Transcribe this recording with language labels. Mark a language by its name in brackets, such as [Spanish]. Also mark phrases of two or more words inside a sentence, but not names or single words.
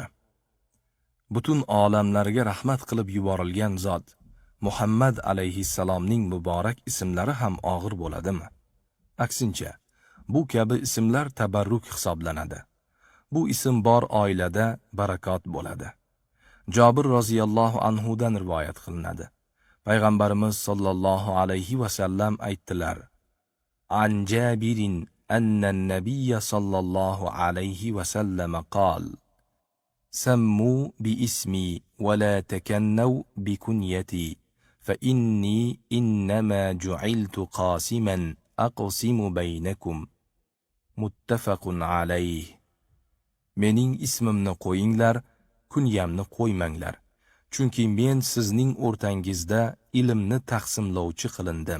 [Uzbek] Butun olamlarga rahmat qilib yuborilgan zot Muhammad alayhissalomning muborak ismlari ham og'ir bo'ladimi? Aksincha, bu kabi ismlar tabarruk hisoblanadi. Bu ism bor oilada barakot bo'ladi. Jobir [Arabic] رضي الله عنه [Uzbek] dan rivoyat qilinadi. Payg'ambarimiz [Arabic] صلى الله عليه وسلم [Uzbek] aytdilar: [Arabic] عن جابر أن النبي صلى الله عليه وسلم قال سموا باسمي ولا تكنوا بكنيتي فإني إنما جعلت قاسما أقسم بينكم. متفق عليه. [Uzbek] Mening ismimni qo'yinglar, kunyamni qo'ymanglar. Chunki men sizning o'rtangizda ilmni taqsimlovchi qilindim.